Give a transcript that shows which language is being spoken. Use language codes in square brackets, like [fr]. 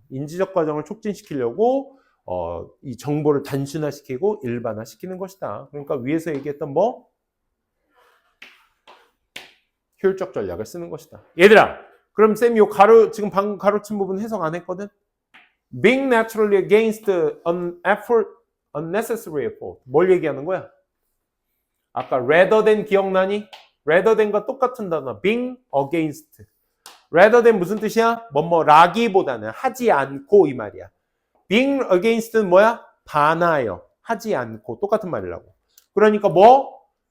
[ko] 인지적 과정을 촉진시키려고 이 정보를 단순화시키고 일반화시키는 것이다. 그러니까 위에서 얘기했던 뭐? 효율적 전략을 쓰는 것이다. 얘들아, 그럼 쌤이 요 지금 방금 가로친 부분 해석 안 했거든? [en] Being naturally against an effort, unnecessary effort. [ko] 뭘 얘기하는 거야? 아까 rather than 기억나니? rather than과 똑같은 단어. [en] being against. rather than [ko] 무슨 뜻이야? 뭐라기보다는, 하지 않고 이 말이야. being against는 뭐야? 반하여. 하지 않고. 똑같은 말이라고. 그러니까 뭐?